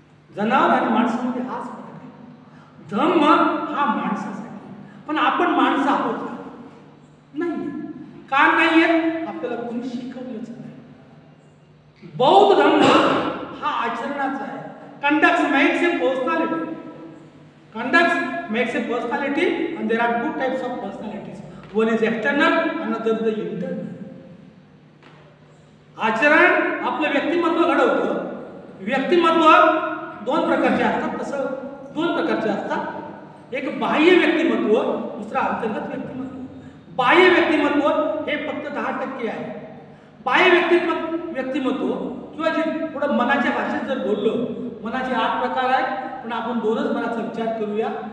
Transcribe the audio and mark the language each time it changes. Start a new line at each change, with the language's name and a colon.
Marathi: जनावर आणि माणसामध्ये हाच फरक आहे. धम्म हा माणसासाठी, पण आपण माणसं आहोत का? नाही. का नाहीये? आपल्याला कोणी शिकवलंच नाही. बौद्ध धम्म हा आचरणाचा आहे.
English: Conducts makes a personality. Conducts makes a personality and there are two types of personalities. One is external, another the internal.
Marathi: आचरण आपलं व्यक्तिमत्व घडवतं. व्यक्तिमत्व दोन प्रकारचे असतात. तसं दोन प्रकारचे असतात. एक बाह्य व्यक्तिमत्व, दुसरा अंतर्गत व्यक्तिमत्व. बाह्य व्यक्तिमत्व हे फक्त 10% आहे. बाह्य व्यक्तिमत्व किंवा जे थोडं मनाच्या भाषेत जर बोललो, मनाचे 8 प्रकार आहेत, पण आपण दोनच मनाचा विचार करूया.